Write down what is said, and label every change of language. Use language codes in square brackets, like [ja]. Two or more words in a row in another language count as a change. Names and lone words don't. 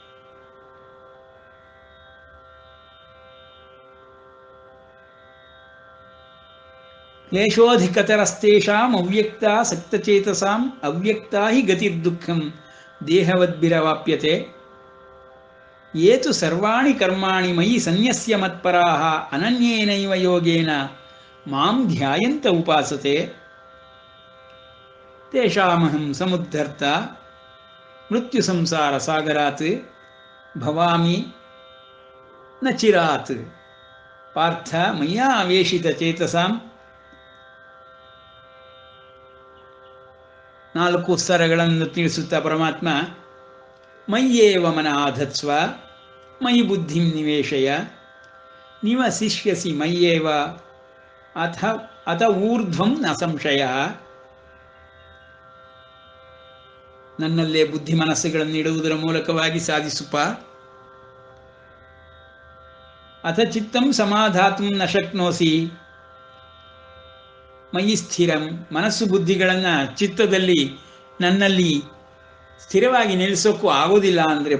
[sa] ಕ್ಲೇಶೋಧಿಕತರಸ್ತೇಷಾಂ ಅವ್ಯಕ್ತ ಸಕ್ತಚೇತಸಾಂ ಅವ್ಯಕ್ತ ಹಿ ಗತಿರ್ದುಃಖಂ ದೇಹವದ್ಭಿರವಾಪ್ಯತೆ ಏತು ಸರ್ವಾಣಿ ಕರ್ಮಾಣಿ ಮಯಿ ಸನ್ಯಸ್ಯ ಮತ್ಪರಾಹ ಅನನ್ಯೇನೈವ ಯೋಗೇನ ಮಾಂ ಧ್ಯಾಯಂತ ಉಪಾಸತೆ ತೇಷಾಮಹಂ ಸಮುದ್ಧರ್ತ ಮೃತ್ಯು ಸಂಸಾರ ಸಾಗರಾತ್ ಭವಾಮಿ ನ ಚಿರಾತ್ ಪಾರ್ಥ ಮಯ್ಯಾ ಆವೇಶಿತ ಚೇತಸಾಂ. [kn] 4 ಸ್ತರಗಳನ್ನು ತಿಳಿಸುತ್ತಾ ಪರಮಾತ್ಮ [sa] ಮಯ್ಯೇವ ಮನಃ ಮಯಿ ಬುದ್ಧಿಂ ನಿವೇಶಯ ನಿವಸಿಷ್ಯಸಿ ಮಯ್ಯೇವ ಅಥ ಊರ್ಧ್ವಂ ನ ಸಂಶಯ. [kn] ನನ್ನಲ್ಲೇ ಬುದ್ಧಿ ಮನಸ್ಸುಗಳನ್ನು ಇಡುವುದರ ಮೂಲಕವಾಗಿ ಸಾಧಿಸುಪ. [sa] ಅಥ ಚಿತ್ತಂ ಸಮಾಧಾತುಂ ನ ಶಕ್ನೋಸಿ ಮಯಿ ಸ್ಥಿರಂ. [kn] ಮನಸ್ಸು ಬುದ್ಧಿಗಳನ್ನು ಚಿತ್ತದಲ್ಲಿ ನನ್ನಲ್ಲಿ ಸ್ಥಿರವಾಗಿ ನಿಲ್ಲಿಸೋಕ್ಕೂ ಆಗೋದಿಲ್ಲ ಅಂದ್ರಪ್ಪ.